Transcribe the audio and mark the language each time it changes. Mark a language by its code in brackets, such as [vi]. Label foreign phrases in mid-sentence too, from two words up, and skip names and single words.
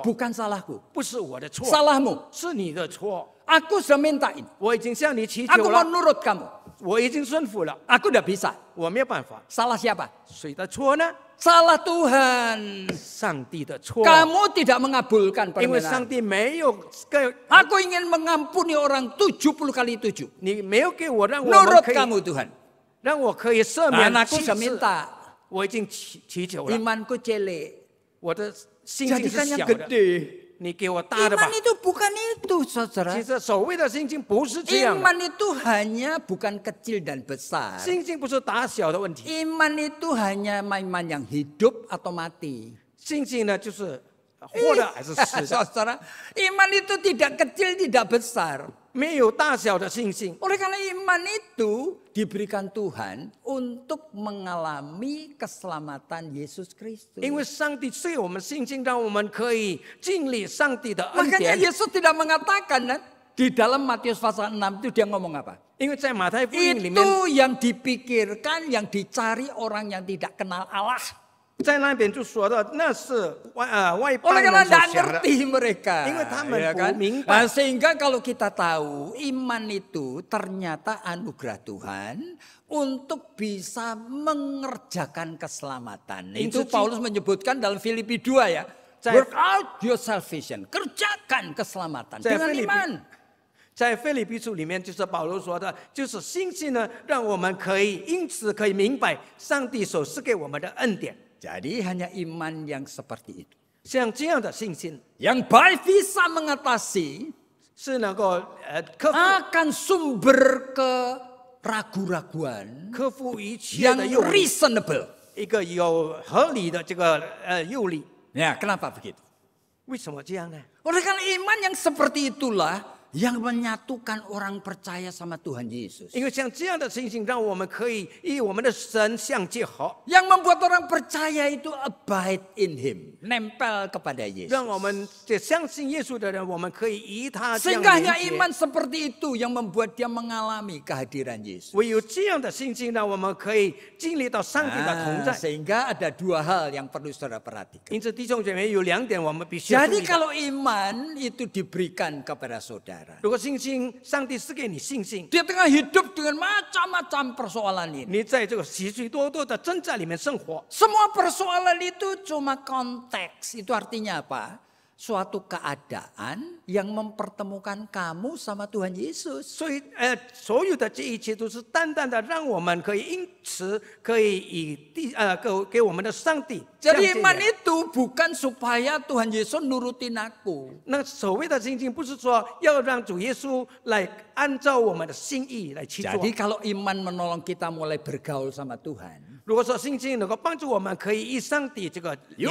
[id] bukan salahku. [zh] 不是我的错， [id] Salahmu. [zh] 是你的错。 [id] Aku sudah mintain. [zh] 我已经向你祈 [id] Aku [zh] 求 [id] mau [zh] 了， [id] nurut kamu. [zh] 我已经顺服了， [id] Aku tidak bisa. [zh] 我没有办法。 [id] Salah siapa? [zh] 谁的错呢？ [id] Salah Tuhan. [zh] 上帝的错。 [id] Kamu tidak mengabulkan [zh] 因为上 [id] permintaan. [zh] 帝没有给 [id] Aku ingin mengampuni orang 70 kali 7. [zh] 你没有给我让我们 [id] Nurut [zh] 可以 [id] kamu Tuhan. [zh] 让我可以赦免 [id] Anakku [zh] 7 [id] sudah [zh] 次， [id] minta. [zh] 我已经祈求了， [id] Imanku cilik. [zh] 我的信心 [id] Jadikan [zh] 是 [id] yang [zh] 小的， [id] gede. [zh] 你给我大的吧 [id] Iman。itu bukan itu, saudara. [zh] 其实所谓的信心不是这样的， [id] Iman itu hanya bukan kecil dan besar. [zh] 信心不是大小的问题， [id] Iman itu hanya iman yang hidup atau mati. [zh] 信心呢就是活的还是死的， [id] Saudara, iman itu tidak kecil, tidak besar. [zh] 没有大小的信心。 [id] Oleh karena iman itu diberikan Tuhan untuk mengalami keselamatan Yesus Kristus. [zh] 因为上帝赐给我们信心，让我们可以经历上帝的恩 [id] Makanya [zh] 典。 [id] Yesus tidak mengatakan kan, di dalam Matius pasal 6 itu dia ngomong apa? [zh] 因为在马太福音里面， [id] Itu yang dipikirkan, yang dicari orang yang tidak kenal Allah. [zh] 在那边就说到那是外邦 [id] Oleh [zh] 人 [id] karena [zh] 所 [id] tidak [zh] 想的， [id] ngerti mereka. Ingat, taman Ya kan? booming, Pak. Nah, sehingga kalau kita tahu iman itu ternyata anugerah Tuhan untuk bisa mengerjakan keselamatan. Itu Instruksi- Paulus menyebutkan dalam Filipi 2 ya. Saya- [en] Work out your salvation. [id] Kerjakan keselamatan Saya dengan Filipi- iman. [zh] 在腓立比书里面，就是保罗说的，就是信心呢，让我们可以因此可以明白上帝所赐给我们的恩典。 [id] Jadi hanya iman yang seperti itu. [zh] 像这样的信心 [id] Yang baik bisa mengatasi [zh] 是能够克服 [id] akan sumber keraguan-raguan [zh] 克服一切 [id] yang [zh] 的诱力， [id] reasonable. [zh] 一个有合理的这个诱力。 [id] Ya, kenapa begitu? [zh] 为什么这样呢？ [id] Oleh karena iman yang seperti itulah yang menyatukan orang percaya sama Tuhan Yesus. [zh] 因为像这样的信心，让我们可以与我们的神相结合， [id] Yang membuat orang percaya itu [en] abide in Him. [id] Nempel kepada Yesus. [zh] 让我们这相信耶稣的人，我们可以与他这样 [id] Sehingga hanya [zh] 连接。 [id] iman seperti itu yang membuat dia mengalami kehadiran Yesus. [zh] 唯有这样的信心，让我们可以经历到上帝的同在。 [id] Sehingga ada dua hal yang perlu saudara perhatikan. [zh] 因此，弟兄姐妹有2点我们必须注 [id] Jadi [zh] 意的。 [id] kalau iman itu diberikan kepada saudara. [zh] 如果信心，上帝是给你信心， [id] Di tengah hidup dengan macam-macam persoalan ini. [zh] 你在这个许许多多的挣扎里面生活， [id] Semua persoalan itu cuma konteks. Itu artinya apa? Suatu keadaan yang mempertemukan kamu sama Tuhan Yesus. [zh] 所以所有的这一切都是单单的让我们可以因此可以给我们的上帝相 [id] Jadi [zh] 见 [id] iman [zh] 面。 [id] itu bukan supaya Tuhan Yesus nurutin aku. [zh] 那所谓的信心，不是说要让主耶稣来按照我们的心意来去做。 [id] Jadi kalau iman menolong kita mulai bergaul sama Tuhan. [zh] 如果说信心能够帮助我们可以与上帝这个 [id] Yuk